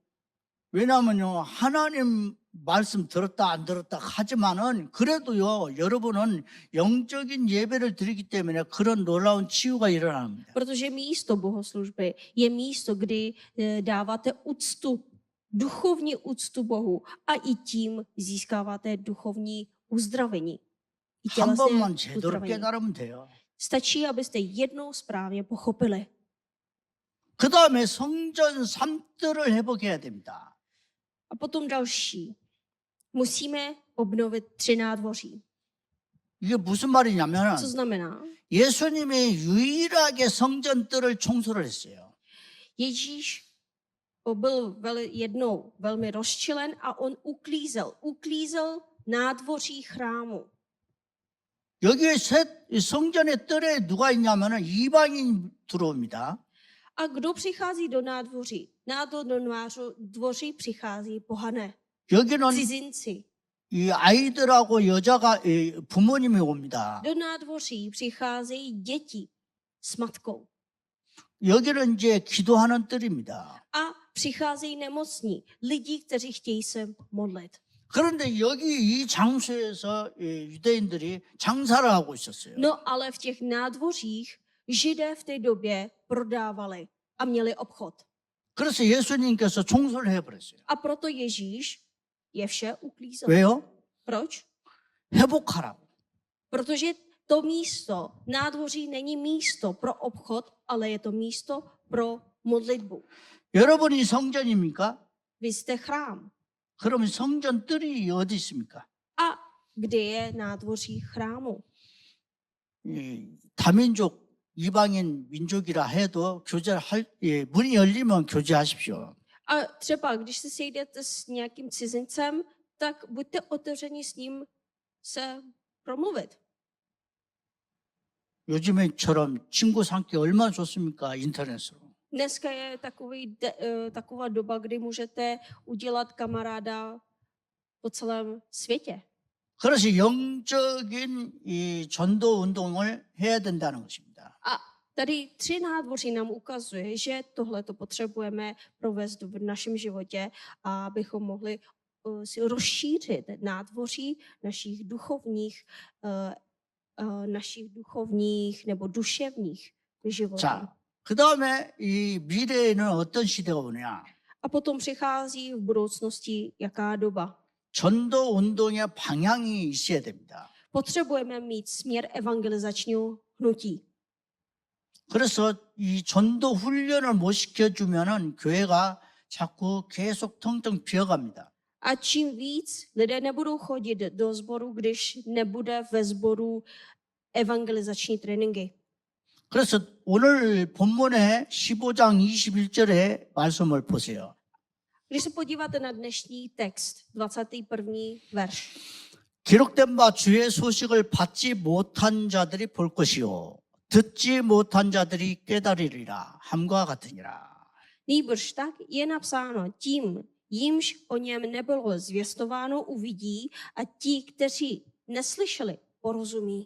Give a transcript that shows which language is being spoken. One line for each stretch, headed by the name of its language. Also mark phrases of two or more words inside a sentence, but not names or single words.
Korean: 왜냐하면요, 하나님 말씀 들었다 안 들었다 하지만은 그래도요, 여러분은 영적인 예배를 드리기 때문에 그런 놀라운 치유가 일어납니다.
Czech: Protože místo bohoslužby je místo, kdy dáváte úctu, duchovní úctu Bohu a i tím získáváte duchovní uzdravení. I
Korean: 한 번만
Czech: tělesné
Korean: 제대로
Czech: uzdravení.
Korean: 깨달으면 돼요.
Czech: Stačí, abyste jednou správně pochopili.
Korean: 그 다음에 성전 삶들을 회복해야 됩니다.
Czech: A potom další. Musíme obnovit 3 nádvoří.
Korean: 이게 무슨 말이냐면
Czech: Co znamená?
Korean: 예수님이 유일하게 성전들을 청소를 했어요.
Czech: Ježíš byl jednou velmi rozčilen a on uklízel nádvoří chrámu.
Korean: 여기에 성전의 뜰에 누가 있냐면 이방인 들어옵니다.
Czech: A kdo přichází do nádvoří? Do nádvoří přichází pohané,
Korean: 여기는
Czech: cizinci.
Korean: 이 아이들하고 여자가 부모님이 옵니다.
Czech: Do nádvoří přicházejí děti s matkou
Korean: 여기는 이제 기도하는 뜰입니다.
Czech: a přicházejí nemocní, lidi, kteří chtějí se modlit.
Korean: 그런데 여기 이 장소에서 유대인들이 장사를 하고 있었어요.
Czech: No ale v těch nádvořích Židé v té době prodávali a měli obchod.
Korean: 그래서 예수님께서 청소를 해버렸어요.
Czech: A proto Ježíš je vše uklízel.
Korean: 왜요?
Czech: Proč?
Korean: 회복하라고.
Czech: Protože to místo, nádvoří není místo pro obchod, ale je to místo pro modlitbu.
Korean: 여러분이 성전입니까?
Czech: Vy jste chrám.
Korean: 그러면 성전 뜰이 어디 있습니까?
Czech: A kde je nádvoří chrámu?
Korean: 다민족 이방인 민족이라 해도 문이 열리면 교제하십시오.
Czech: A třeba, když se sejdete s nějakým cizincem, tak buďte otevřeni s ním se promluvit.
Korean: 요즘에처럼 친구 삼기 얼마나 좋습니까? 인터넷으로.
Czech: Dneska je taková doba, kdy můžete udělat kamaráda po celém světě.
Korean: 그래서 영적인 이 전도 운동을 해야 된다는 것입니다.
Czech: A tady 3 nádvoří nám ukazuje, že tohle to potřebujeme provést v našem životě, abychom mohli si rozšířit nádvoří našich duchovních nebo duševních životů.
Korean: 자, 그 다음에 이 미래에는 어떤 시대가 오냐?
Czech: A potom přichází v budoucnosti jaká doba.
Korean: 전도 운동의 방향이 있어야 됩니다.
Czech: Potřebujeme mít směr evangelizačního hnutí.
Korean: 그래서 이 전도 훈련을 못 시켜주면은 교회가 자꾸 계속 텅텅 비어갑니다.
Czech: A čím víc lidé nebudou chodit do sboru, když nebude ve sboru evangelizační tréninky.
Korean: 그래서 오늘 본문의 15장 21절의 말씀을 보세요.
Czech: Když se podíváte na dnešní text, 21. verš.
Korean: 기록된 바 주의 소식을 받지 못한 자들이 볼 것이요 듣지 못한 자들이 깨달으리라 함과 같으니라.
Czech: Nýbrž tak je napsáno tím, jimž o něm nebylo zvěstováno, uvidí a ti, kteří neslyšeli, porozumí.